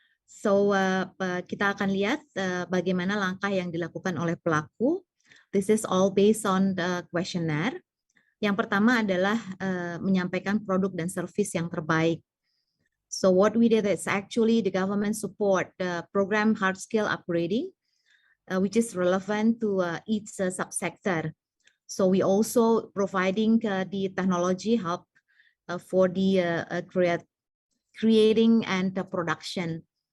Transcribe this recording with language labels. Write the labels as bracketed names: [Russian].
[Indonesian] So kita akan lihat bagaimana langkah yang dilakukan oleh pelaku. [English] This is all based on the questionnaire. [Indonesian] Yang pertama adalah menyampaikan produk dan service yang terbaik. [English] So what we did is actually the government support the program hard skill upgrading, which is relevant to each subsector. So we also providing the technology help for the creating and the production.